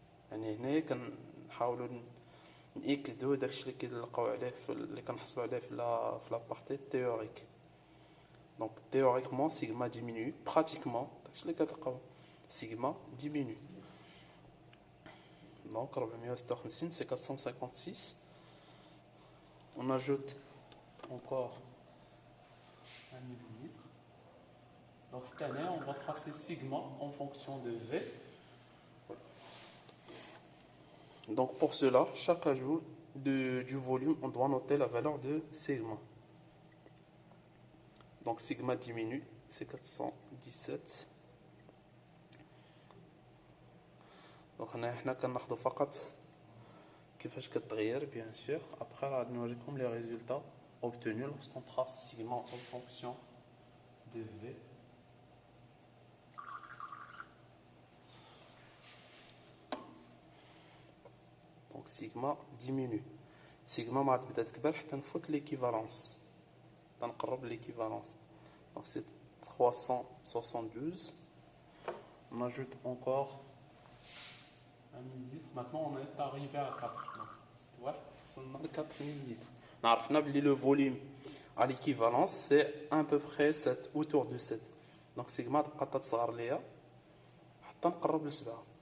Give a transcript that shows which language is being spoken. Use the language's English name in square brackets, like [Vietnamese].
[Arabic] يعني هنا كنحاولوا نأكدوا داكشي اللي كنلقاو عليه اللي كنحصلوا عليه في لا بارتي تhéorique. [French] Donc théoriquement sigma diminue, pratiquement [Arabic] داكشي اللي كتلقاو [French] sigma diminue. Donc 456 c'est 456. On ajoute encore 1 millilitre. Donc on va tracer sigma en fonction de V. Donc pour cela, chaque ajout du volume, on doit noter la valeur de sigma. Donc sigma diminue, c'est 417. Donc on a [Arabic] فقط كيفاش كتغير [French] bien sûr. Après on va [Arabic] نوريكم [French] les résultats obtenus lorsqu'on trace sigma en fonction de V. Donc sigma diminue. [Arabic] Sigma ما تبدا تكبر حتى نفوت l'équivalence. [French] تنقرب l'équivalence. Donc c'est 372. On ajoute encore 1 millilitre. Maintenant on est arrivé à 4. Ouais, on a 4 millilitres. Le volume à l'équivalence c'est à peu près 7, autour de 7. [Arabic] Donc sigma تبقى تصغر ليا حتى نقرب ل 7.